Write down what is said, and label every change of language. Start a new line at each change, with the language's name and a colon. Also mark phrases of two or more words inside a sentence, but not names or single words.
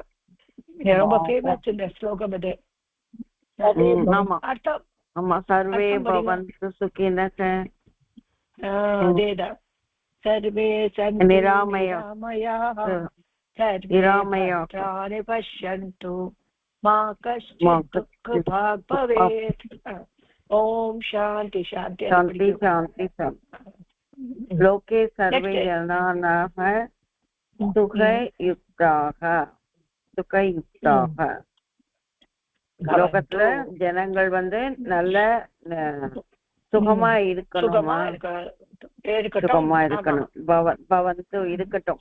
Tamil: ரொம்ப ஃபேமஸ் இந்த ஸ்லோகம் இது.
Sanskrit: ஆமா सर्वे भवन्तु सुखिनः அதேதான். सर्वे सन्तु निरामयाः सर्वे पश्यन्तु मा कश्चित् दुःख भवेत्. ओम् शान्ति शान्ति शान्ति शान्ति शान्ति. लोके सर्वे जनाः सुखयुक्ताः सुखयुक्ताः.
Tamil: லோகத்துல ஜனங்கள் நல்ல சுகமா இருக்கணுமா? சுகமா இருக்கணும். பவந்து இருக்கட்டும்.